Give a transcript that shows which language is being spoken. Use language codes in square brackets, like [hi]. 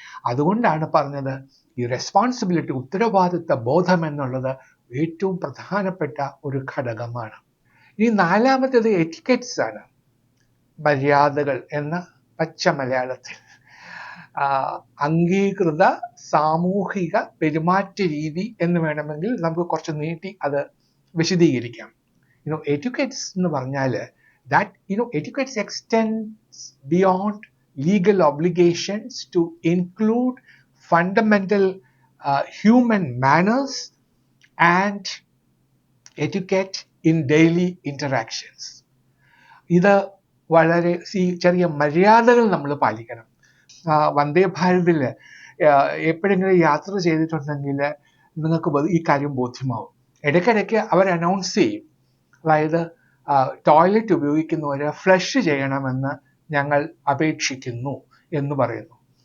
[ml] അതുകൊണ്ടാണ് പറഞ്ഞത് ഈ റെസ്പോൺസിബിലിറ്റി, ഉത്തരവാദിത്വ ബോധം എന്നുള്ളത് ഏറ്റവും പ്രധാനപ്പെട്ട ഒരു ഘടകമാണ്. ഈ നാലാമത്തേത് എറ്റിക്കറ്റ്സ് ആണ്, മര്യാദകൾ എന്ന പച്ച മലയാളത്തിൽ. അംഗീകൃത സാമൂഹിക പെരുമാറ്റ രീതി എന്ന് വേണമെങ്കിൽ നമുക്ക് കുറച്ച് നീട്ടി അത് വിശദീകരിക്കാം. എറ്റിക്കറ്റ്സ് എന്ന് പറഞ്ഞാൽ [en] etiquettes extends beyond legal obligations to include fundamental human manners and etiquette in daily interactions. [ml] ഇത് വളരെ ചെറിയ മര്യാദകൾ നമ്മൾ പാലിക്കണം. വന്ദേ ഭാരതിൽ എപ്പോഴെങ്കിലും യാത്ര ചെയ്തിട്ടുണ്ടെങ്കിൽ നിങ്ങൾക്ക് ഈ കാര്യം ബോധ്യമാവും. ഇടയ്ക്കിടയ്ക്ക് അവർ അനൗൺസ് ചെയ്യും, അതായത് ടോയ്ലറ്റ് ഉപയോഗിക്കുന്നവരെ ഫ്ലഷ് ചെയ്യണമെന്ന് ഞങ്ങൾ അപേക്ഷിക്കുന്നു എന്ന് പറയുന്നു.